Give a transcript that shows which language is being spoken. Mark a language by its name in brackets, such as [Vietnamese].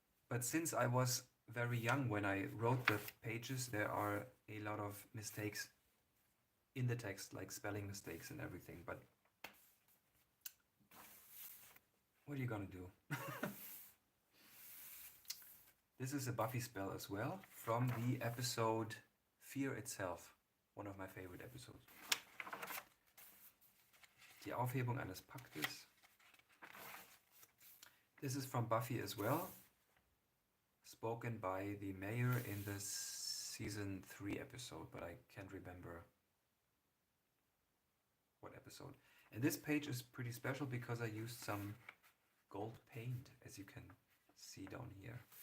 [English] But since I was very young when I wrote the pages, there are a lot of mistakes in the text, like spelling mistakes and everything. But what are you gonna do? This is a Buffy spell as well from the episode Fear Itself, one of my favorite episodes. [German] Die Aufhebung eines Paktes. [English] This is from Buffy as well, spoken by the mayor in the season 3 episode, but I can't remember what episode. And this page is pretty special because I used some gold paint, as you can see down here.